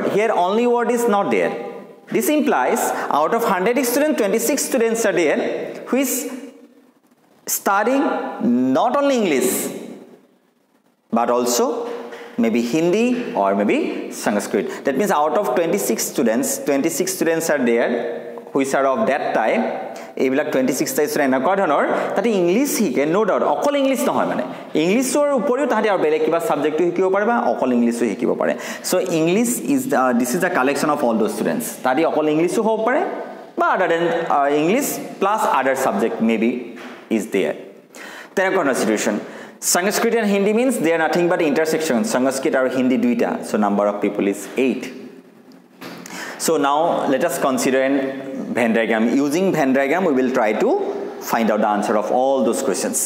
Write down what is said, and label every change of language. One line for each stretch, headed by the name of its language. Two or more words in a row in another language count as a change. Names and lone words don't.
English: Here only word is not there. This implies out of 100 students, 26 students are there who is studying not only English but also maybe Hindi or maybe Sanskrit. That means out of 26 students are there which are of that type.
Assamese: এইবিলাক 26 টা student এনেকুৱা ধৰণৰ তাতে ইংলিশ শিকে,
English: no doubt
Assamese: অকল ইংলিশ নহয়, মানে ইংলিছৰ উপৰিও তাহাঁতে আৰু বেলেগ কিবা সাবজেক্টটো শিকিব পাৰে বা অকল ইংলিছো শিকিব পাৰে.
English: So English is this is the collection of all those students.
Assamese: তাহাঁতে অকল ইংলিছো হ'ব পাৰে বা
English: other than English plus other subject maybe is there. Then a situation. Sanskrit and Hindi means they are nothing but intersection. Sanskrit or Hindi duita. So number of people is 8. So now let us consider a Venn diagram. Using Venn diagram, we will try to find out the answer of all those questions.